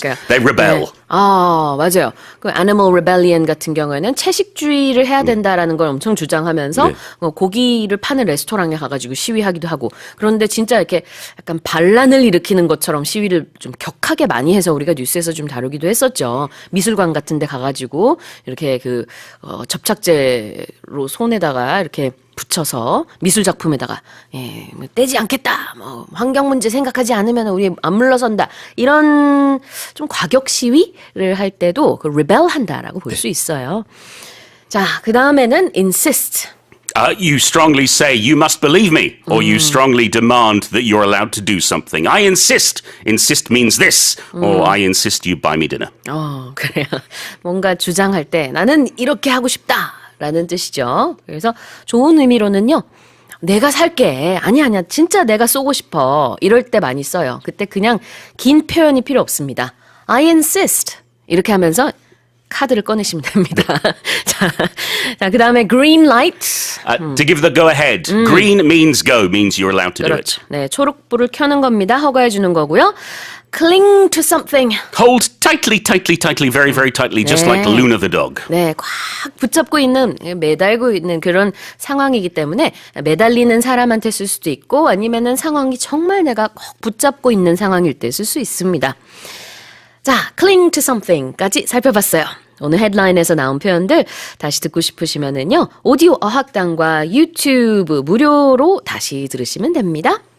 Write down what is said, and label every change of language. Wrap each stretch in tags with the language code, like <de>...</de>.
<ko>그러니까요.</ko> <en>They rebel.</en> <ko>네. 맞아요. 그 Animal Rebellion 같은 경우에는 채식주의를 해야 된다라는 걸 엄청 주장하면서 네. 고기를 파는 레스토랑에 가가지고 시위하기도 하고 그런데 진짜 이렇게 약간 반란을 일으키는 것처럼 시위를 좀 격하게 많이 해서 우리가 뉴스에서 좀 다루기도 했었죠. 미술관 같은 데 가가지고 이렇게 접착제로 손에다가 이렇게 붙여서 미술 작품에다가 떼지 않겠다. 환경 문제 생각하지 않으면 우리 안 물러선다. 이런 좀 과격 시위를 할 때도 그 rebel 한다라고 볼 수 있어요. 자, 그다음에는 insist.</ko> <en>You strongly say, you must believe me, or you strongly demand that you're allowed to do something. I insist. Insist means this, or I insist you buy me dinner.</en> <ko>그래요. 뭔가 주장할 때 나는 이렇게 하고 싶다라는 뜻이죠. 그래서 좋은 의미로는요. 내가 살게. 아니야. 진짜 내가 쏘고 싶어. 이럴 때 많이 써요. 그때 그냥 긴 표현이 필요 없습니다.</ko> <en>I insist.</en> <ko>이렇게 하면서 카드를 꺼내시면 됩니다. 자, 그 다음에 green light.</ko> <en>To give the go-ahead. Green means go, means you're allowed to do it.</en> <ko>그렇죠. 네, 초록불을 켜는 겁니다. 허가해 주는 거고요. Cling to something.</ko> <en>Hold tightly, tightly, tightly, very, very tightly, just like Luna the dog.</en> <ko>네, 꽉 붙잡고 있는, 매달고 있는 그런 상황이기 때문에 매달리는 사람한테 쓸 수도 있고 아니면은 상황이 정말 내가 꼭 붙잡고 있는 상황일 때 쓸 수 있습니다. 자, cling to something까지 살펴봤어요. 오늘 헤드라인에서 나온 표현들 다시 듣고 싶으시면은요. 오디오 어학당과 유튜브 무료로 다시 들으시면 됩니다.</ko>